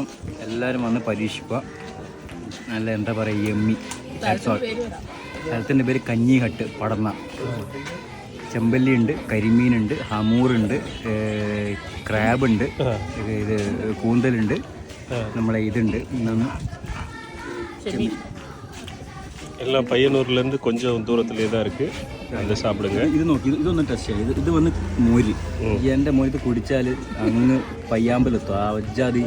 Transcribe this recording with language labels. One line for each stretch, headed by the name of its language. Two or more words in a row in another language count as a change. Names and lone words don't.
Malayalam: എല്ലാവരും വന്ന് പരീക്ഷിക്കുക. നല്ല എന്താ പറയുക, യമ്മി. സ്ഥലത്തിൻ്റെ പേര് കഞ്ഞി ഹട്ട് പടന്ന. ചെമ്പല്ലി ഉണ്ട്, കരിമീനുണ്ട്, ഹമൂറുണ്ട്, ക്രാബുണ്ട്, ഇത് കൂന്തലുണ്ട്, നമ്മളെ ഇതുണ്ട്.
Tamil: எல்லாம் பையனூர்லேருந்து கொஞ்சம் தூரத்துலேயே தான் இருக்குது. அதை சாப்பிடுங்க.
Malayalam: ഇത് നോക്കി, ഇതൊന്ന് ടെസ്റ്റ് ചെയ്യാം. ഇത് വന്ന് മോര്. എൻ്റെ മോര് കുടിച്ചാൽ അങ്ങ് പയ്യാമ്പലെത്തും. ആ ഒജ്ജാതി